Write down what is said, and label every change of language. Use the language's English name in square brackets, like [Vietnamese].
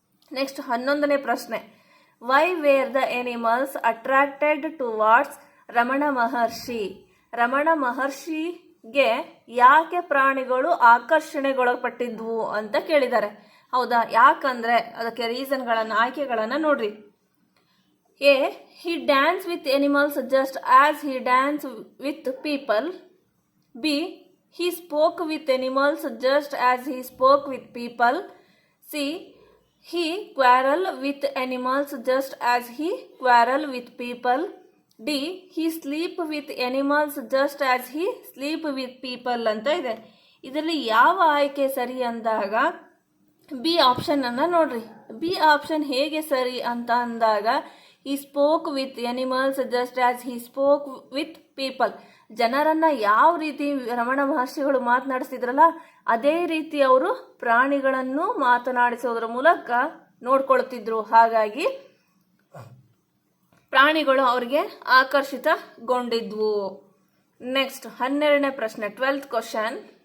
[Kannada] Next 11ನೇ ಪ್ರಶ್ನೆ, [English] Why were the animals attracted towards Ramana Maharshi. Ramana Maharshi [Kannada] ಗೆ ಯಾಕೆ ಪ್ರಾಣಿಗಳು ಆಕರ್ಷಣೆಗೊಳಪಟ್ಟಿದ್ವು ಅಂತ ಕೇಳಿದ್ದಾರೆ. ಹೌದಾ, ಯಾಕಂದ್ರೆ ಅದಕ್ಕೆ ರೀಸನ್ಗಳನ್ನು ಆಯ್ಕೆಗಳನ್ನು ನೋಡ್ರಿ. [English] A, he danced with animals just as he danced with people. B, he spoke with animals just as he spoke with people. C, he quarreled with animals just as he quarreled with people. D, he sleep with animals just as he sleep with people [Kannada] ಅಂತ ಇದೆ. ಇದರಲ್ಲಿ ಯಾವ ಆಯ್ಕೆ ಸರಿ ಅಂದಾಗ B option ಅನ್ನ ನೋಡ್ರಿ. B option ಹೇಗೆ ಸರಿ ಅಂತ ಅಂದಾಗ [English] he spoke with animals just as he spoke with people. [Kannada] ಜನರನ್ನ ಯಾವ ರೀತಿ ರಮಣ ಮಹರ್ಷಿಗಳು ಮಾತನಾಡಿಸಿದ್ರಲ್ಲ ಅದೇ ರೀತಿ ಅವರು ಪ್ರಾಣಿಗಳನ್ನು ಮಾತನಾಡಿಸೋದ್ರ ಮೂಲಕ ನೋಡ್ಕೊಳ್ತಿದ್ರು. ಹಾಗಾಗಿ ಪ್ರಾಣಿಗಳು ಅವರಿಗೆ ಆಕರ್ಷಿತಗೊಂಡಿದ್ವು. ನೆಕ್ಸ್ಟ್ 12ನೇ ಪ್ರಶ್ನೆ, 12th ಕ್ವಶನ್.